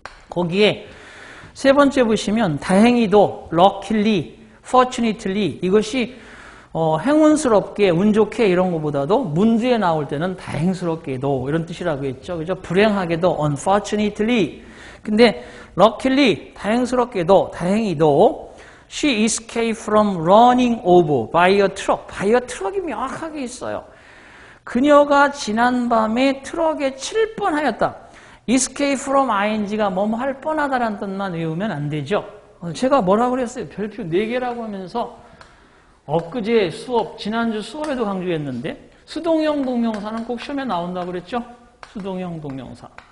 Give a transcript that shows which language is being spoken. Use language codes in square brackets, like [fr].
[ko] 거기에 세 번째 보시면 다행히도 luckily, fortunately 이것이 행운스럽게, 운 좋게 이런 것보다도 문제에 나올 때는 다행스럽게도 이런 뜻이라고 했죠. 그죠? 불행하게도 unfortunately. 근데 [en] luckily, [ko] 다행스럽게도, 다행히도 [en] she escaped from running over by a truck. by a truck [ko] 이 명확하게 있어요. 그녀가 지난밤에 트럭에 칠 뻔하였다. escape from ing가 뭐뭐 할 뻔하다라는 뜻만 외우면 안 되죠. 제가 뭐라고 그랬어요? 별표 4개라고 하면서 엊그제 수업, 지난주 수업에도 강조했는데 수동형 동명사는 꼭 시험에 나온다고 그랬죠? 수동형 동명사.